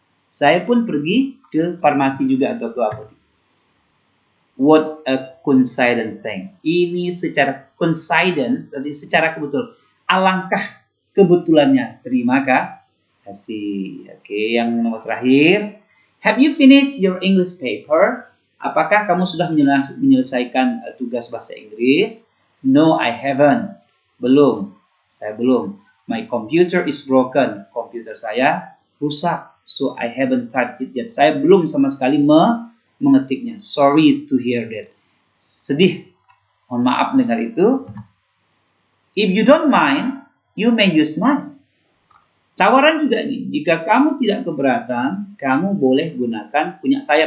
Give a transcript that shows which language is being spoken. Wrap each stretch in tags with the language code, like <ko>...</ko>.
<id>Saya pun pergi ke farmasi juga atau ke apotek.</id> <en>What a coincident thing.</en> <id>Ini secara coincidence, tadi secara kebetulan. Alangkah kebetulannya. Terima kasih. Oke, yang nomor terakhir.</id> <en>Have you finished your English paper?</en> <id>Apakah kamu sudah menyelesaikan tugas bahasa Inggris?</id> <en>No, I haven't.</en> <id>Belum. Saya belum.</id> <en>My computer is broken.</en> <id>Komputer saya rusak.</id> <en>So I haven't typed it yet.</en> <id>Saya belum sama sekali mengetiknya.</id> <en>Sorry to hear that.</en> <id>Sedih. Mohon maaf mendengar itu.</id> <en>If you don't mind, you may use mine.</en> <id>Tawaran juga nih, jika kamu tidak keberatan, kamu boleh gunakan punya saya.</id>